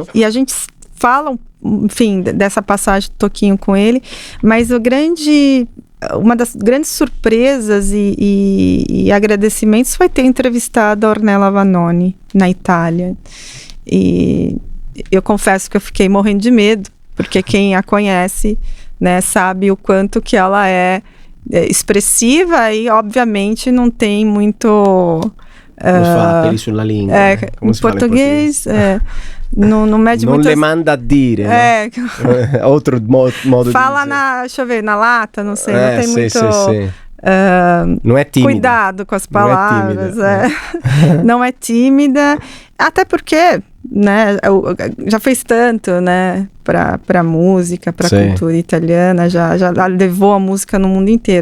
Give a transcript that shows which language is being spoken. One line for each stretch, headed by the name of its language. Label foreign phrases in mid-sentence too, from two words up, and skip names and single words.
Portuguese: E a gente fala, enfim, dessa passagem do Toquinho com ele, mas uma das grandes surpresas e agradecimentos foi ter entrevistado a Ornella Vanoni na Itália. E eu confesso que eu fiquei morrendo de medo, porque quem a conhece, né, sabe o quanto que ela é expressiva e, obviamente, não tem muito...
Italian: Come si fa peli sulla lingua?
Portuguese: Em português, não mede muito...
Italian: Non le manda a dire,
Portuguese: né? Outro modo de fala dizer. deixa eu ver, na lata, não sei, não tem muito... Não é tímida. Cuidado com as palavras. Não é tímida, até porque, né, já fez tanto, né, para música, para cultura italiana, já levou a música no mundo inteiro.